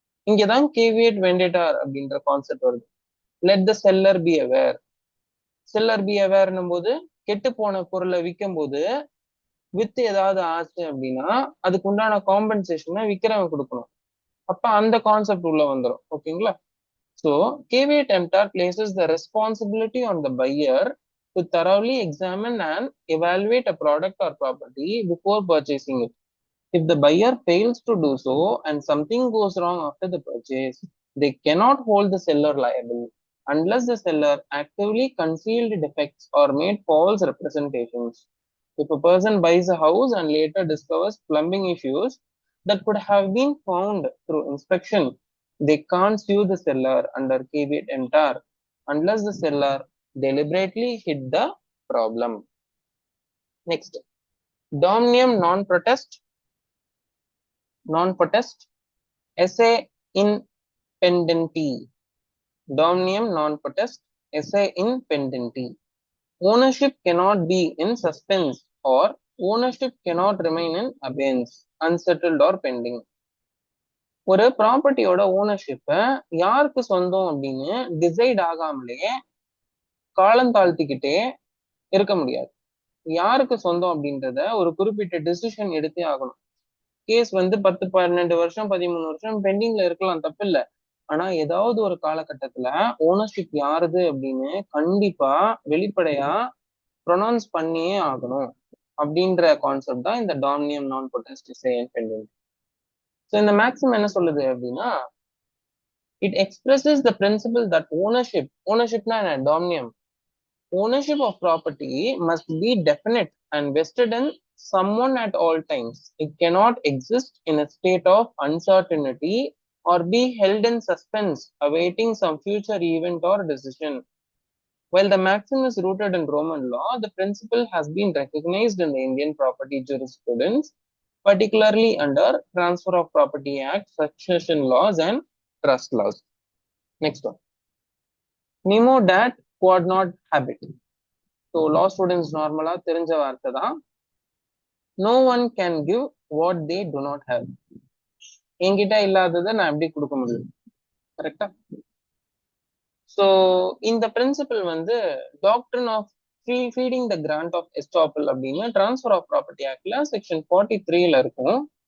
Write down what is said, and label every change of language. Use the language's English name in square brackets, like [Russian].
[Tamil] இங்கதான் கேவியட் வெண்டேட்டார் அப்படின்ற கான்செப்ட் வருது. [English] Let the seller be aware. [Tamil] Seller B அவேர்னும் போது கெட்டு போன பொருளை விற்கும் போது வித்து ஏதாவது ஆச்சு அப்படின்னா அதுக்கு உண்டான காம்பன்சேஷனை விக்கிறவன் கொடுக்கணும். அப்ப அந்த கான்செப்ட் உள்ள வந்துடும். ஓகேங்களா? [English] So, caveat emptor places the responsibility on the buyer to thoroughly examine and evaluate a product or property before purchasing it. If the buyer fails to do so and something goes wrong after the purchase, they cannot hold the seller liable unless the seller actively concealed defects or made false representations. If a person buys a house and later discovers plumbing issues that could have been found through inspection, they can't sue the seller under caveat emptor unless the seller deliberately hid the problem. Next, [Latin] dominium non-potest esse in pendenti. Dominium non-potest esse in pendenti. [English] Ownership cannot be in suspense or ownership cannot remain in abeyance. unsettled or pending. [Tamil] ஒரு ப்ராப்பர்ட்டியோட ஓனர்ஷிப்ப யாருக்கு சொந்தம் அப்படின்னு decide ஆகாமலே காலம் தாழ்த்திக்கிட்டே இருக்க முடியாது. யாருக்கு சொந்தம் அப்படின்றத ஒரு குறிப்பிட்ட டிசிஷன் எடுத்தே ஆகணும். கேஸ் வந்து 10, 12 வருஷம், 13 வருஷம் பெண்டிங்ல இருக்கலாம், தப்பு இல்ல. ஆனா ஏதாவது ஒரு காலகட்டத்துல ஓனர்ஷிப் யாருது அப்படின்னு கண்டிப்பா வெளிப்படையா ப்ரொனவுன்ஸ் பண்ணியே ஆகணும் அப்படின்ற கான்செப்ட் தான் இந்த டாமினியம் நான் பொட்டன்ஸ் பெண்டிங். ஸோ இந்த மேக்ஸிமம் என்ன சொல்லுது அப்படின்னா, [English] it expresses the principle that [Tamil] ஓனர்ஷிப்னா என்ன, [English] டாமினியம் ownership of property must be definite and vested in someone at all times. It cannot exist in a state of uncertainty or be held in suspense awaiting some future event or decision. While the maxim is rooted in Roman law, the principle has been recognized in the Indian property jurisprudence, particularly under Transfer of Property Act, succession laws, and trust laws. Next one. [Latin] Nemo dat quod not habit. [Tamil] So law students நார்மலா தெரிஞ்ச வார்த்தை தான். [English] No one can give what they do not have. [Tamil] என்கிட்ட இல்லாததை நான் எப்படி கொடுக்க முடியும், கரெக்டா? ஸோ இந்த பிரின்சிபல் வந்து டாக்டரின் of feeding the grand of எஸ்டாப்பிள் அப்படின்னு டிரான்ஸ்ஃபர் ஆஃப் ப்ராப்பர்ட்டி ஆக்ட்ல செக்ஷன் 43ல இருக்கும்.